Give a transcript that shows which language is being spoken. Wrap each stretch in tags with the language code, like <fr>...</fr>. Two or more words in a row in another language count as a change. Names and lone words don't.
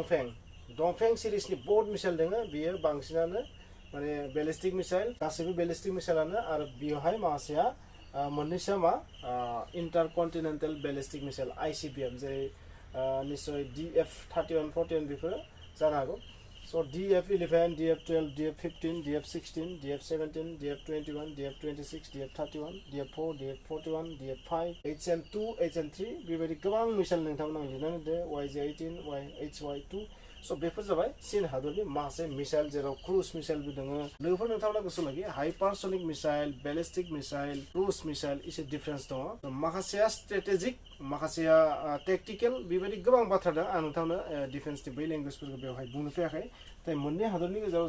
<brx>दंफें सिरिजनि बहुत मिसाइल दङ बेयो बांसिनानो माने</brx> <en>ballistic missile</en> <brx>गासैबो</brx> <en>ballistic missile</en> <brx>आरो बेवहाय माखासेया मोननैसोआ मा</brx> <en>intercontinental ballistic missile ICBM</en> <brx>जेरै निश्चय DF-31-41 बेफोर जानो हागौ स' DF-11 DF-12 DF-15 DF-16 DF-17 DF-21 DF-26 DF-31 DF-4 DF-41 DF-5 HM-2 HM-3 बेबायदि गोबां मिसाइल नोंथांमोना लिरनानै होदो YJ-18 HY-2 स' बेफोर जाबाय चीन हादरनि माखासे मिसाइल जेराव</brx> <en>cruise missile</en> <brx>दङ लोगोफोर नोंथांमोना गोसो लागि</brx> <en>hypersonic missile ballistic missile cruise missile</en> <brx>एसे डिफारेन्स दङ माखासेया स्ट्रेटेजिक माखासेया टेक्टिकेल बेबायदि गोबां बाथ्रा दं आं नोंथांनो डिफेन्सनि बै लेंगुवेजफोरखौ बेवहाय बुंनो फैयाखै नाथाय मोननै हादरनि</brx>